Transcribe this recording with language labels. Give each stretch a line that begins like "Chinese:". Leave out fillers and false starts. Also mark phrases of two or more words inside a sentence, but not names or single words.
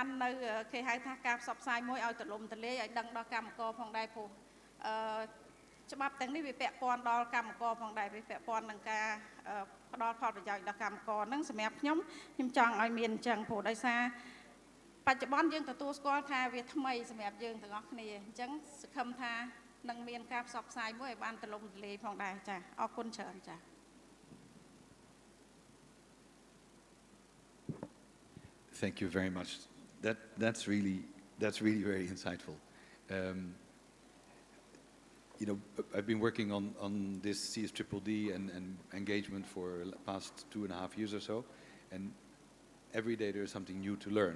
Khmer: នៅគេហៅថាការផ្សព្វផ្សាយមួយឲ្យទូលំទូលាយឲ្យដឹងដល់កម្មករផងដែរព្រោះច្បាប់ទាំងនេះវាពាក់ព័ន្ធដល់កម្មករផងដែរវាពាក់ព័ន្ធនឹងការផ្ដល់ផលប្រយោជន៍ដល់កម្មករហ្នឹងសម្រាប់ខ្ញុំចង់ឲ្យមានអញ្ចឹងព្រោះដោយសារបច្ចុប្បន្នយើងទទួលស្គាល់ថាវាថ្មីសម្រាប់យើងទាំងអស់គ្នាអញ្ចឹងសង្ឃឹមថានឹងមានការផ្សព្វផ្សាយមួយឲ្យបានទូលំទូលាយផងដែរចា៎អរគុណច្រើនចា៎
English: Thank you very much. That's really very insightful. You know, I've been working on this CSDDD and engagement for the past 2.5 years or so, and every day there's something new to learn.